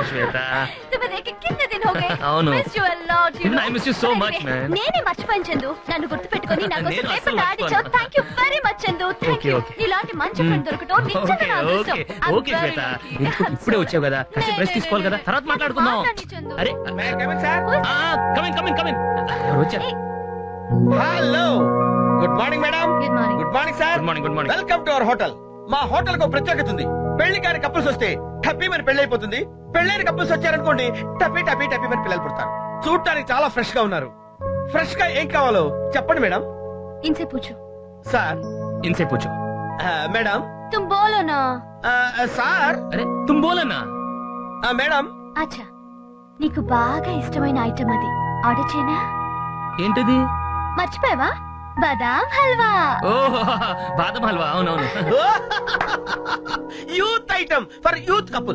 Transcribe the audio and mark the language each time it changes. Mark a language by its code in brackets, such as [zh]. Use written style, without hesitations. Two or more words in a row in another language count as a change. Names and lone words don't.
[te] శ్వేత. [hi] तुम्हें देख के कितने दिन हो गए. [te] అవును. [en] Miss you a lot. Even I miss you so much, man. [te] నేనే మర్చిపోయాను చందు. నన్ను గుర్తుపెట్టుకొని నా కోసం నేను పేపర్ అస్సలు ఆడించావు. [en] thank you very much [te] చందు. [en] thank you. [te] Okay. ఇలాంటి మంచి ఫ్రెండ్ దొరకటం నిజంగా నా అదృష్టం. [en] I'm ఓకే very శ్వేత, lucky. [te] ఇప్పుడే వచ్చావు కదా, కాసేపు రెస్ట్ తీసుకోవాలి కదా, తర్వాత మాట్లాడుకుందాం. మాట్లాడండి చందు. అరే [en] come in come in come in, [te] ఎవరు వచ్చారు? [en] Hello, good morning madam. Good morning. Good morning sir. Good morning good morning. Welcome to our hotel. [te] మా హోటల్ కు ప్రత్యేకత ఉంది. పెళ్లి కాని కపుల్స్ వస్తే టప్పీ మరి పెళ్లి అయిపోతుంది. పెళ్ళైన కపుల్స్ వచ్చారనుకోండి, టప్పీ టప్పీ టప్పీ మరి పిల్లలు పుడతారు. చూడటానికి చాలా ఫ్రెష్ గా ఉన్నారు. ఫ్రెష్ గా ఏం కావాలో చెప్పండి మేడం. [hi] इनसे पूछो. [te] సార్, [hi] इनसे पूछो. [te] మేడం, [hi] तुम बोलो ना. [te] సార్, [hi] अरे तुम बोलो ना. [te] మేడం, అచ్చా, నీకు బాగా ఇష్టమైన ఐటమ్ అది ఆర్డర్ చేయనా? ఏంటిది? మర్చిపోయావా? బాదాం హల్వా. ఓ బాదం హల్వా, అవునవును. [en] Youth item for youth couple.